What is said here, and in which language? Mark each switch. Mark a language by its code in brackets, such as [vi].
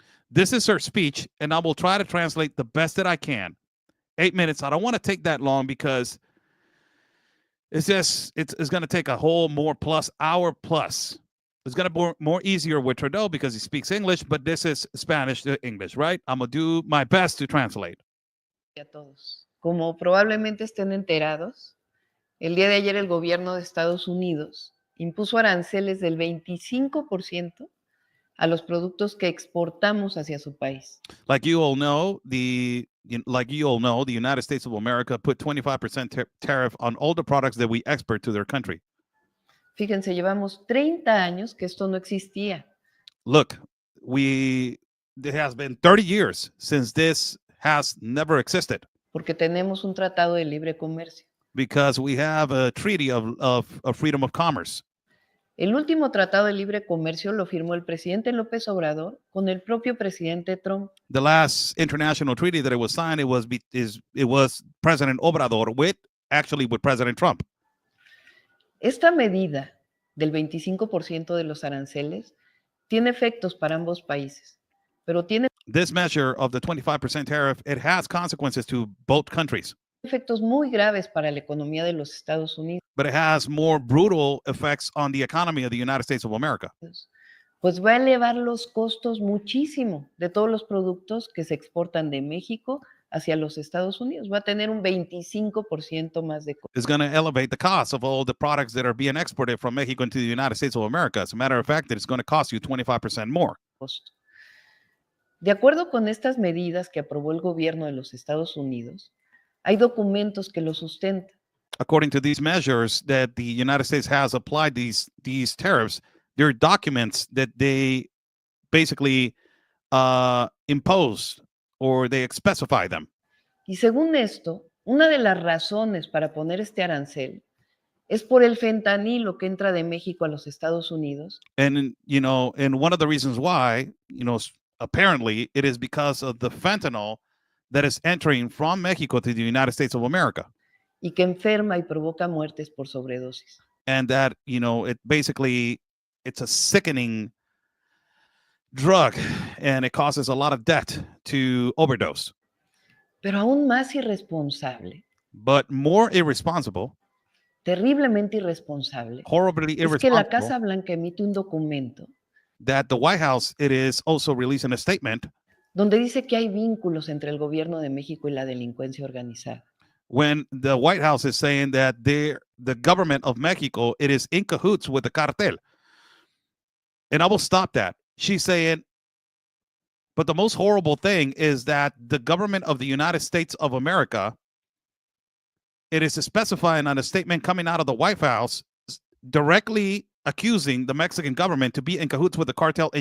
[en] This is her speech, and I will try to translate the best that I can. 8 minutes. I don't want to take that long because it's going to take a whole more plus hour plus It's going to be more easier with Trudeau because he speaks English, but this is Spanish to English, right? I'm going to do my best to translate. [es] A todos. Como probablemente estén enterados, el día de ayer el gobierno de Estados Unidos impuso aranceles del 25% a los productos que exportamos hacia su país. [en] Like you all know, the United States of America put 25% tariff on all the products that we export to their country. [es] Fíjense, llevamos 30 años que esto no existía. [en] Look, it has been 30 years since this has never existed. [es] Porque tenemos un tratado de libre comercio. [en] Because we have a treaty of freedom of commerce. [es] El último tratado de libre comercio lo firmó el presidente López Obrador con el propio presidente Trump. [en] The last international treaty that it was signed, it was President Obrador with President Trump. [es] Esta medida del 25% de los aranceles tiene efectos para ambos países, pero tiene [en] This measure of the 25% tariff, it has consequences to both countries. [es] efectos muy graves para la economía de los Estados Unidos. [en] But it has more brutal effects on the economy of the United States of America. [es] Pues va a elevar los costos muchísimo de todos los productos que se exportan de México hacia los Estados Unidos. Va a tener un 25% más de costo. [en] It's going to elevate the cost of all the products that are being exported from Mexico into the United States of America. As a matter of fact, it's going to cost you 25% more. [es] De acuerdo con estas medidas que aprobó el gobierno de los Estados Unidos, hay documentos que lo sustentan. [en] According to these measures that the United States has applied these tariffs, there are documents that they basically impose or they specify them. [es] Y según esto, una de las razones para poner este arancel es por el fentanilo que entra de México a los Estados Unidos. [en] And, and one of the reasons why, apparently it is because of the fentanyl that is entering from Mexico to the United States of America. [es] Y que enferma y provoca muertes por sobredosis. [en] And that, it's a sickening drug and it causes a lot of death to overdose. [es] Pero aún más irresponsable. [en] But more irresponsible. [es] Terriblemente irresponsable. [en] Horribly irresponsible. [es] Es que la Casa Blanca emite un documento. [en] That the White House, it is also releasing a statement. [es] Donde dice que hay vínculos entre el gobierno de México y la delincuencia organizada. [en] When the White House is saying that the government of Mexico, it is in cahoots with the cartel. And I will stop that. She's saying, but the most horrible thing is that the government of the United States of America, it is specifying on a statement coming out of the White House, directly accusing the Mexican government to be in cahoots with the cartel.